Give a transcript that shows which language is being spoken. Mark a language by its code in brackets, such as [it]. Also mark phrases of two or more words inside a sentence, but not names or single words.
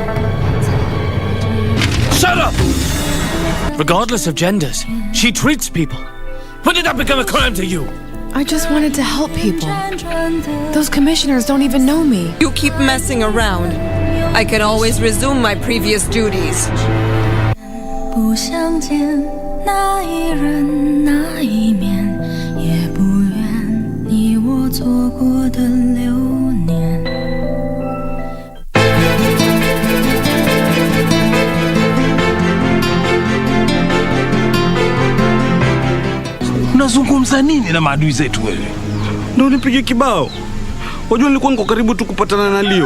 [en] Shut up! Regardless of genders, she treats people. When did that become a crime to you? I just wanted to help people. Those commissioners don't even know me. You keep messing around. I can always resume my previous duties. [zh] 不想见那一人那一面，也不愿你我错过的流年。 [sw] Unazungumza nini na maadui zetu wewe? Ndio nipige kibao. Wajua nilikuwa niko karibu tu kupatana na Leo.